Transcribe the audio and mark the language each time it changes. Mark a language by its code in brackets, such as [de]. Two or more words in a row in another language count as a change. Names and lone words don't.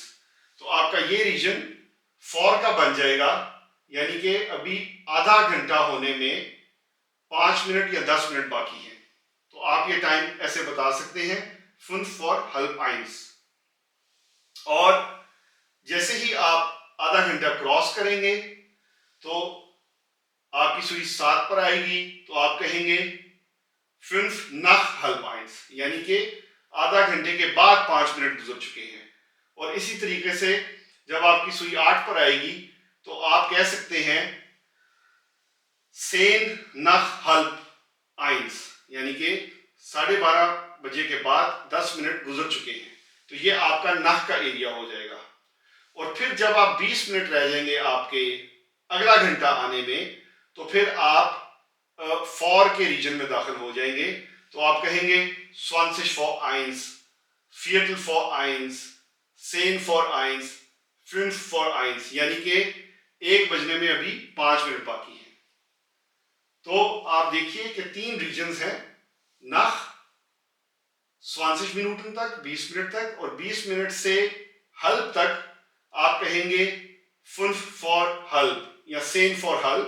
[hi] तो आपका ये रीजन फॉर का बन जाएगा, यानी कि अभी आधा घंटा होने में 5 मिनट या 10 मिनट बाकी है। तो आप ये टाइम ऐसे बता सकते हैं [de] 5 vor halb eins. [hi] और जैसे ही आप आधा घंटा क्रॉस करेंगे तो आपकी सुई 7 पर आएगी, तो आप कहेंगे [de] 5 nach halb eins, [hi] यानी कि आधा घंटे के बाद 5 मिनट गुजर चुके हैं। और इसी तरीके से जब आपकी सुई 8 पर आएगी तो आप कह सकते हैं सेन [de] nach halb eins, [hi] यानी कि 12:30 बजे के बाद 10 मिनट गुजर चुके हैं। तो ये आपका नाह का एरिया हो जाएगा। और फिर जब आप 20 मिनट रह जाएंगे आपके अगला घंटा आने में, तो फिर आप फॉर के रीजन में दाखिल हो जाएंगे। तो आप कहेंगे [de] 20 vor eins, Viertel vor eins, 10 vor eins, 5 vor eins, [hi] यानी कि 1 बजने में अभी 5 मिनट बाकी है। तो आप देखिए कि 3 रीजन्स हैं, nach 20 मिनट तक, 20 मिनट तक, और 20 मिनट से हल्प तक आप कहेंगे 5 for हल्प या 10 for हल्प।